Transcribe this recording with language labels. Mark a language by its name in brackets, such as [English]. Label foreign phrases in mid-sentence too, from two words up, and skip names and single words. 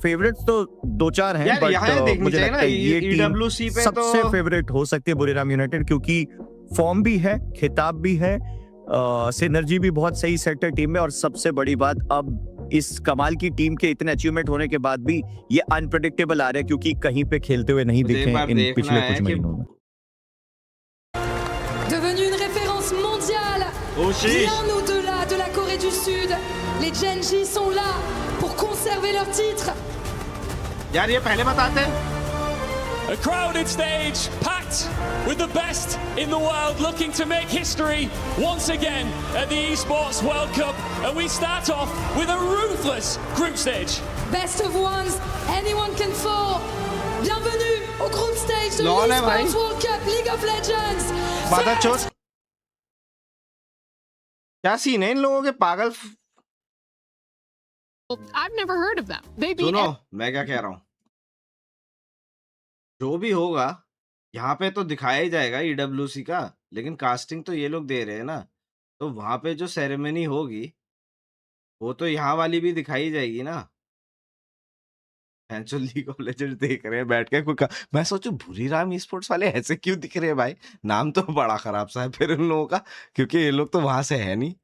[Hindi] फेवरेट्स तो 2-4 हैं, बट मुझे लगता है ये टीम सबसे फेवरेट हो सकती है बुरीराम यूनाइटेड, क्योंकि फॉर्म भी है, खिताब भी है, सिनर्जी भी बहुत सही सेट है टीम में, और सबसे बड़ी बात अब इस कमाल की टीम के इतने अचीवमेंट होने के बाद भी ये अनप्रेडिक्टेबल आ रहा है, क्योंकि कहीं पे खेलते हुए नहीं दिखे इन पिछले कुछ महीनों में। [French] Devenu une référence mondiale, bien au-delà de la Corée du Sud, les Genji sont là pour conserver leur titre. [Hindi] यार ये पहले बताते। [English] A crowded stage packed with the best in the world, looking to make history once again at the Esports World Cup, and we start off with a ruthless group stage. Best of ones, anyone can fall. [French] Bienvenue au [English] group stage [French] de l'Esports World Cup League of Legends. [Hindi] क्या सीन है इन लोगों के पागल? [English] I've never heard of them. They beat [Hindi] सुनो मैं क्या कह रहा हूँ, जो भी होगा यहाँ पे तो दिखाया ही जाएगा ईडब्ल्यूसी का, लेकिन कास्टिंग तो ये लोग दे रहे हैं ना, तो वहाँ पे जो सेरेमनी होगी, वो तो यहाँ वाली भी दिखाई जाएगी ना। जो लीग ऑफ लेजेंड्स देख रहे हैं बैठ के मैं सोचू भूरीराम ई स्पोर्ट्स वाले ऐसे क्यों दिख रहे हैं भाई, नाम तो बड़ा खराब सा है फिर उन लोगों का, क्योंकि ये लोग तो वहां से है नहीं।